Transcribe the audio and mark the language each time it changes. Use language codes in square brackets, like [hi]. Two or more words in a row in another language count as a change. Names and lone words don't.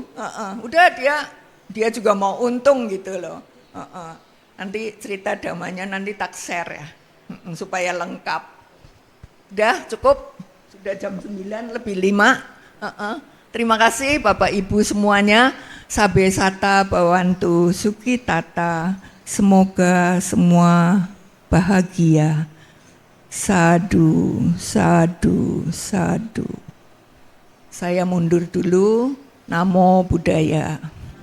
[id] Udah dia juga mau untung gitu loh. Nanti cerita damanya nanti tak share ya, supaya lengkap. Udah cukup, sudah jam 9:05. Terima kasih Bapak Ibu semuanya. [pi] Sabe sata bawantu suki tata. [id] Semoga semua bahagia. [pi] Sadu, sadu, sadu. [id] Saya mundur dulu. [pi] Namo Buddhaya.